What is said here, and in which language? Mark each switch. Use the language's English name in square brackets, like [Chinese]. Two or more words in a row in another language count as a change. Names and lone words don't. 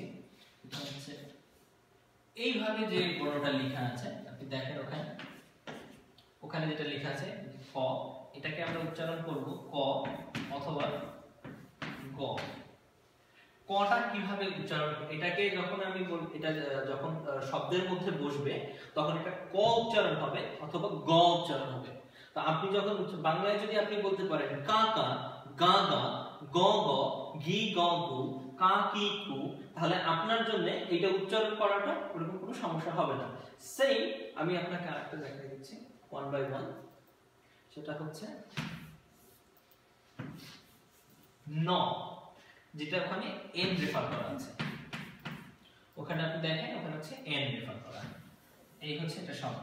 [Bangla] এটা হচ্ছে এইভাবে যে বড়টা লেখা আছে, আপনি দেখেন ওখানে যেটা লেখা আছে ক, এটাকে আমরা উচ্চারণ করব ক অথবা গ। কটা কিভাবে উচ্চারণ, এটাকে যখন আমি এটা যখন শব্দের মধ্যে বসবে তখন এটা ক উচ্চারণ হবে অথবা গ উচ্চারণ হবে। তো আপনি যখন বাংলায় যদি আপনি বলতে পারেন কা কা, গা গা, গ গ, গি গ গু, কা কি কু, তাহলে আপনার জন্য এটা উচ্চারণ করাটা ওরকম কোনো সমস্যা হবে না। সেম আমি আপনাকে আরেকটা দেখাই দিচ্ছি [English] one by one. [Bangla] সেটা হচ্ছে ন, যেটা ওখানে [English] N refer [Bangla] করা আছে, ওখানে আপনি দেখেন ওখানে হচ্ছে [English] N refer [Bangla] করা, এই হচ্ছে এটা শব্দ।